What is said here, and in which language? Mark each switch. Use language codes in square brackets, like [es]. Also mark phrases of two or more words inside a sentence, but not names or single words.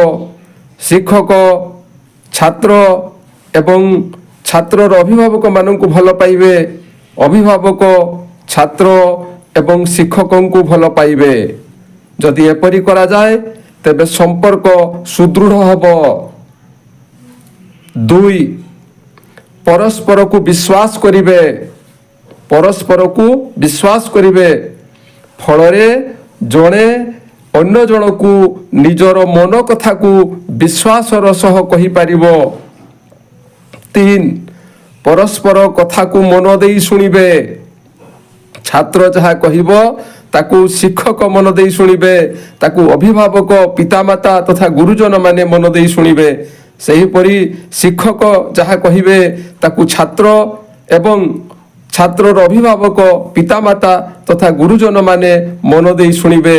[or] ଶିକ୍ଷକ ଛାତ୍ର ଏବଂ ଛାତ୍ରର ଅଭିଭାବକ ମାନଙ୍କୁ ଭଲ ପାଇବେ। ଅଭିଭାବକ ଛାତ୍ର ଏବଂ ଶିକ୍ଷକଙ୍କୁ ଭଲ ପାଇବେ। ଯଦି ଏପରି କରା ଯାଏ ତେବେ ସମ୍ପର୍କ ସୁଦୃଢ଼ ହେବ। ଦୁଇ ପରସ୍ପର କୁ ବିଶ୍ୱାସ କରିବେ। ପରସ୍ପର କୁ ବିଶ୍ୱାସ କରିବେ ଫଳରେ ଜଣେ ଅନ୍ୟ ଜଣ କୁ ନିଜର ମନ କଥା କୁ ବିଶ୍ୱାସର ସହ କହି ପାରିବ। ତିନି ପରସ୍ପର କଥା କୁ ମନ ଦେଇ ଶୁଣିବେ। ଛାତ୍ର ଯାହା କହିବ ତାକୁ ଶିକ୍ଷକ ମନ ଦେଇ ଶୁଣିବେ। ତାକୁ ଅଭିଭାବକ ପିତାମାତା ତଥା ଗୁରୁଜନ ମାନେ ମନ ଦେଇ ଶୁଣିବେ। ସେହିପରି ଶିକ୍ଷକ ଯାହା କହିବେ ତାକୁ ଛାତ୍ର ଏବଂ ଛାତ୍ରର ଅଭିଭାବକ ପିତାମାତା ତଥା ଗୁରୁଜନ ମାନେ ମନ ଦେଇ ଶୁଣିବେ।